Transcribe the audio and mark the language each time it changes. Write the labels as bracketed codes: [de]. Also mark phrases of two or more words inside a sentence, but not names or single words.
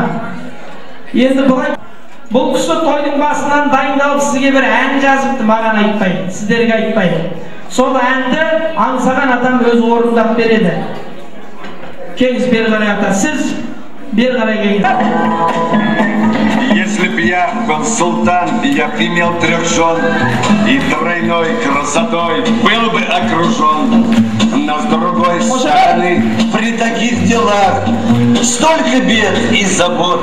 [kk] Енді бұл кісі тойдың басынан дайындалып сізге бір ән жазыпты, маған айтпай, сіздерге айтпай. Сол әнді аңсаған адам өзі орындап береді. Келіңіз бері қарай ата, сіз бері қарай келіңіз. [ru] Если б я был султан, я б имел 3 жен, и тройной красотой был бы окружен. Но с другой стороны, при таких делах столько бед и забот.